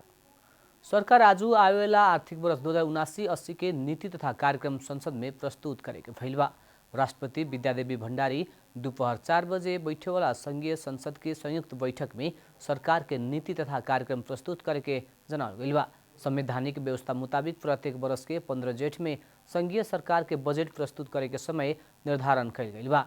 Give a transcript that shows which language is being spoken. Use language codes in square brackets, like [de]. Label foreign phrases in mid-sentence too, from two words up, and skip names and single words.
[bho] सरकार आज आवेला आर्थिक वर्ष 2079-80 के नीति तथा कार्यक्रम संसद में प्रस्तुत करेके भइल बा। राष्ट्रपति विद्यादेवी भण्डारी दोपहर 4 बजे बैठे वाला संघीय संसद के संयुक्त बैठक में सरकार के नीति तथा कार्यक्रम प्रस्तुत करेके जनावल गइल बा। संवैधानिक व्यवस्था मुताबिक प्रत्येक वर्ष के 15 जेठ में संघीय सरकार के बजेट प्रस्तुत करेके समय निर्धारण कइल गइल बा।